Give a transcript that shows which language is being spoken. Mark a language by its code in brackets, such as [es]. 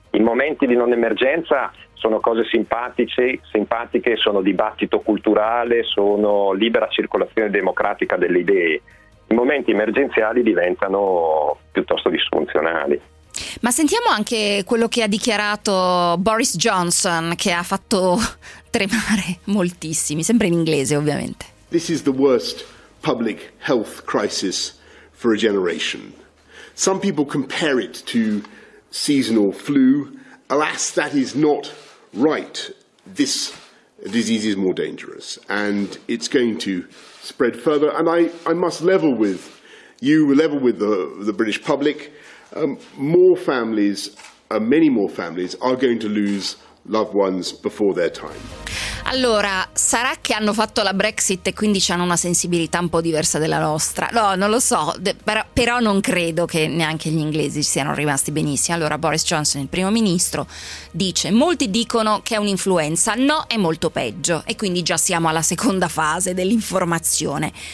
[it] In momenti di non emergenza sono cose simpatiche, sono dibattito culturale, sono libera circolazione democratica delle idee. I momenti emergenziali diventano piuttosto disfunzionali. Ma sentiamo anche quello che ha dichiarato Boris Johnson, che ha fatto tremare moltissimi, sempre in inglese ovviamente. [en] This is the worst public health crisis for a generation. Some people compare it to seasonal flu. Alas, that is not right. This disease is more dangerous and it's going to spread further. And I must level with you, level with the British public. More families, many more families, are going to lose loved ones before their time. [it] Allora, sarà che hanno fatto la Brexit e quindi hanno una sensibilità un po' diversa della nostra? No, non lo so, però non credo che neanche gli inglesi siano rimasti benissimo. Allora, Boris Johnson, il primo ministro, dice: molti dicono che è un'influenza, no, è molto peggio, e quindi già siamo alla seconda fase dell'informazione.